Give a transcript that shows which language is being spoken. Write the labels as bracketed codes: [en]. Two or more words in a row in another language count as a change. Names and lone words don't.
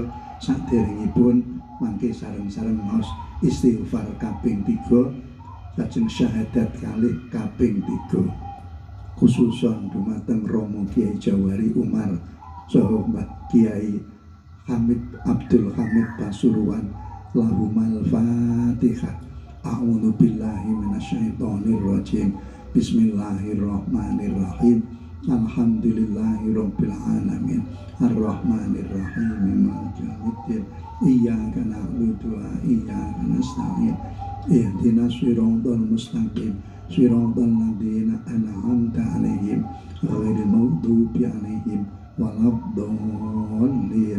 [jv] Saderengipun mangke sareng-sareng maos istighfar kaping 3 lajeng syahadat kalih kaping 3. Khususon dumateng Romo Kiai Jawari Umar saha Mbah Kiai Hamid Abdul Hamid Pasuruan. [ar] لهم الفاتحة. أعوذ بالله من الشيطان الرجيم. بسم الله الرحمن الرحيم. الحمد لله رب العالمين. الرحمن الرحيم. مالك يوم الدين. إياك نعبد وإياك نستعين. اهدنا الصراط المستقيم. صراط الذين أنعمت عليهم غير المغضوب عليهم ولا الضالين.